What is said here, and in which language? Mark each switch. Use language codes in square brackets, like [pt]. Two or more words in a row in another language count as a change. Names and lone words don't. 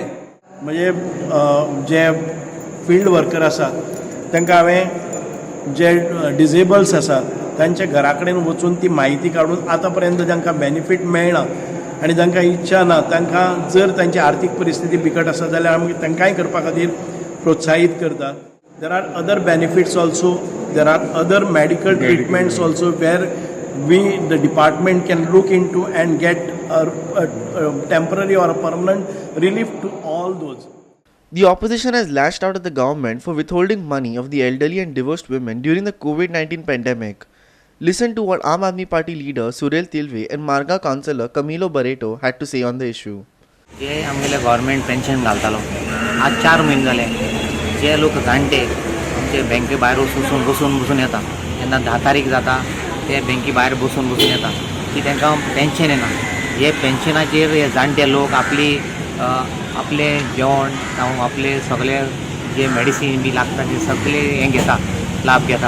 [kok] म्हणजे जे फिल्ड वर्कर आसात तांकां हांवें जे डिजेबल्स आसात तांच्या घरा कडेन वचून ती म्हायती काडून आतां पर्यंत जांकां बेनिफीट मेळना आनी जांकां इच्छा ना, तांकां जर तांची आर्थीक परिस्थिती बिकट आसा जाल्यार आमी तांकांय करपा खातीर प्रोत्साहीत करतात. [en] there are other benefits also, there are other medical treatments also where we the department can look into and get a temporary or a permanent relief to all those. The opposition has lashed out at the government for withholding money of the elderly and divorced women during the COVID-19 pandemic. Listen to what Aam Aadmi Party leader Surel Tilve and Marga councillor Camilo Barreto had to say on the issue. [kok] जे आमगेले गव्हर्मेंट पेन्शन घालतालो आज 4 म्हयने जाले. जे लोक जाणटे आमचे बँके भायर बसून येता, जेन्ना 10 तारीख जाता ते बँकी भायर बसून येता की तांकां पेन्शन येना. हे पेन्शनाचेर हे जाणटे लोक आपले जेवण जावं आपले सगळे जे मेडिसीन बी लागता ते सगळे हें घेता, लाभ घेता.